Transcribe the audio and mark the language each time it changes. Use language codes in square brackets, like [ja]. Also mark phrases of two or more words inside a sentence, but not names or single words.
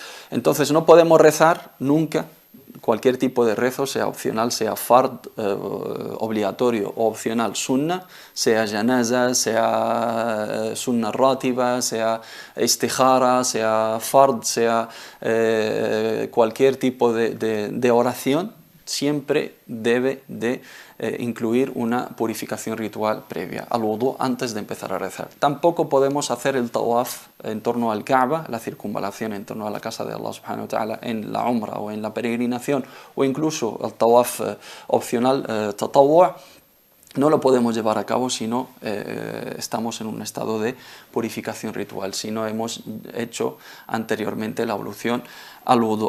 [es] Entonces no podemos rezar nunca cualquier tipo de rezo, sea opcional, sea fard, obligatorio o opcional, sunnah, sea janaza, sea [ar] سنة راتبة, [es] sea istihara, sea fard, sea cualquier tipo de oración, siempre debe de incluir una purificación ritual previa al wudu antes de empezar a rezar. Tampoco podemos hacer el tawaf en torno al Kaaba, la circunvalación en torno a la casa de Allah [ar] سبحانه وتعالى [es] en la umra o en la peregrinación, o incluso el tawaf opcional tatawwu', no lo podemos llevar a cabo si no estamos en un estado de purificación ritual, si no hemos hecho anteriormente la ablución al wudu.